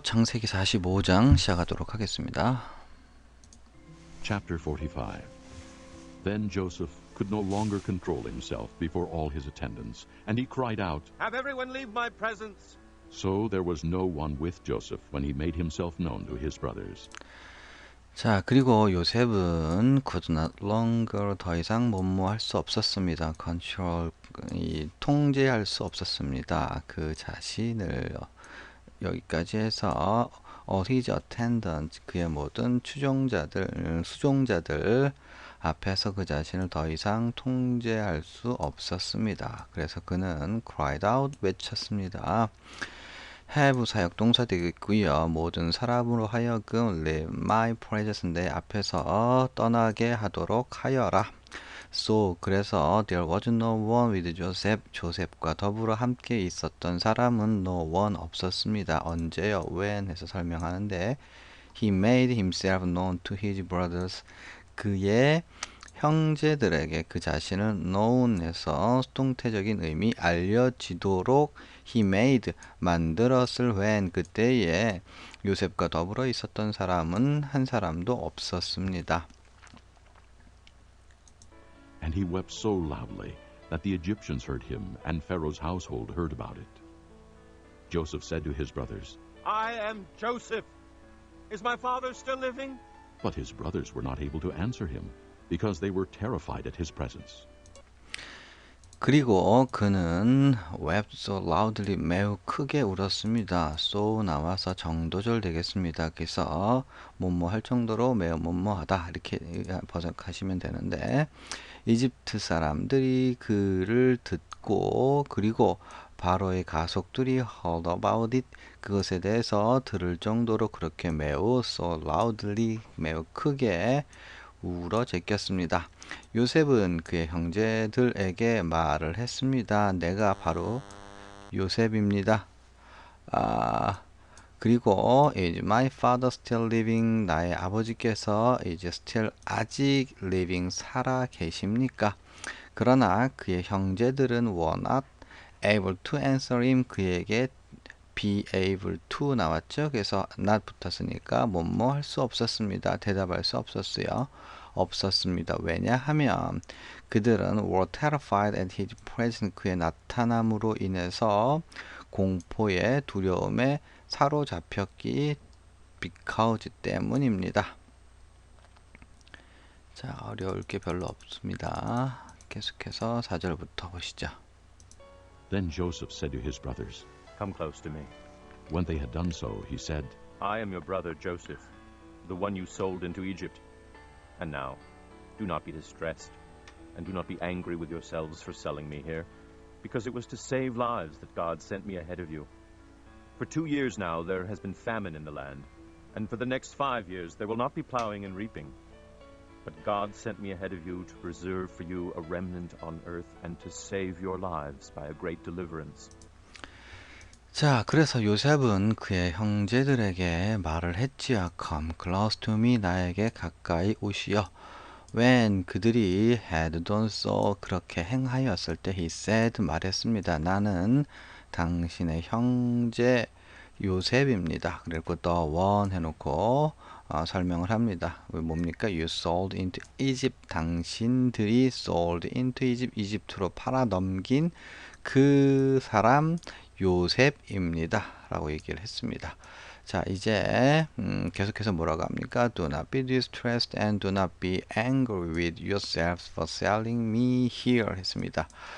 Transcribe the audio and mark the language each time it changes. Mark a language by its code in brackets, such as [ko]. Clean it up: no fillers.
[ko] 창세기 45장 시작하도록 하겠습니다. [en] Chapter 45. Then Joseph could no longer control himself before all his attendants, and he cried out, "Have everyone leave my presence!" So there was no one with Joseph when he made himself known to his brothers. [ko] 자, 그리고 요셉은 [en] could not longer [ko] 더 이상 뭐뭐할 수 없었습니다. control, 통제할 수 없었습니다. 그 자신을 여기까지 해서 [en] his attendant, [ko] 그의 모든 추종자들, 수종자들 앞에서 그 자신을 더 이상 통제할 수 없었습니다. 그래서 그는 [en] cried out, [ko] 외쳤습니다. have 사역 동사 되겠고요. 모든 사람으로 하여금 [en] leave my presence, [ko] 내 앞에서 떠나게 하도록 하여라. [en] So [ko] 그래서 [en] there was no one with Joseph, [ko] 조셉과 더불어 함께 있었던 사람은 [en] no one [ko] 없었습니다. 언제요? when 해서 설명하는데 [en] he made himself known to his brothers, [ko] 그의 형제들에게 그 자신을 known해서 수동태적인 의미 알려지도록 he made 만들었을 when, 그때에 요셉과 더불어 있었던 사람은 한 사람도 없었습니다. [en] And he wept so loudly that the Egyptians heard him, and Pharaoh's household heard about it. Joseph said to his brothers, "I am Joseph. Is my father still living?" but his brothers were not able to answer him, because they were terrified at his presence. [ko] 그리고 그는 [en] wept so loudly, [ko] 매우 크게 울었습니다. so 나와서 정도절 되겠습니다. 그래서 뭐뭐 할 정도로 매우 뭐뭐하다 이렇게 번역하시면 되는데, 이집트 사람들이 그를 듣고 그리고 바로의 가족들이 [en] heard about it, [ko] 그것에 대해서 들을 정도로 그렇게 매우 [en] so loudly, [ko] 매우 크게 울어 제꼈습니다. 요셉은 그의 형제들에게 말을 했습니다. 내가 바로 요셉입니다. 그리고 [en] is my father still living, [ko] 나의 아버지께서 [en] is still [ko] 아직 [en] living, [ko] 살아 계십니까? 그러나 그의 형제들은 [en] were not able to answer him, [ko] 그에게 be able to 나왔죠. 그래서 not 붙었으니까 뭐뭐 할 수 없었습니다. 대답할 수 없었습니다. 왜냐하면 그들은 [en] were terrified at his presence, [ko] 그의 나타남으로 인해서 공포에 두려움에 사로잡혔기 because 때문입니다. 자, 어려울 게 별로 없습니다. 계속해서 4절부터 보시죠. [en] Then Joseph said to his brothers, "Come close to me. when they had done so, he said, I am your brother Joseph, the one you sold into Egypt. And now, do not be distressed, and do not be angry with yourselves for selling me here, because it was to save lives that God sent me ahead of you. For 2 years now there has been famine in the land, and for the next 5 years there will not be plowing and reaping. But God sent me ahead of you to preserve for you a remnant on earth and to save your lives by a great deliverance." [ko] 자, 그래서 요셉은 그의 형제들에게 말을 했지요. [en] Come close to me, [ko] 나에게 가까이 오시어. [en] When [ko] 그들이 [en] had done so, [ko] 그렇게 행하였을 때 [en] he said, [ko] 말했습니다. 나는 당신의 형제 요셉입니다. 그리고 the one 해놓고 설명을 합니다. 뭡니까? [en] You sold into Egypt, [ko] 당신들이 [en] sold into Egypt, [ko] 이집트로 팔아 넘긴 그 사람 요셉입니다. 라고 얘기를 했습니다. 자, 이제 계속해서 뭐라고 합니까? [en] Do not be distressed and do not be angry with yourselves for selling me here [ko] 했습니다.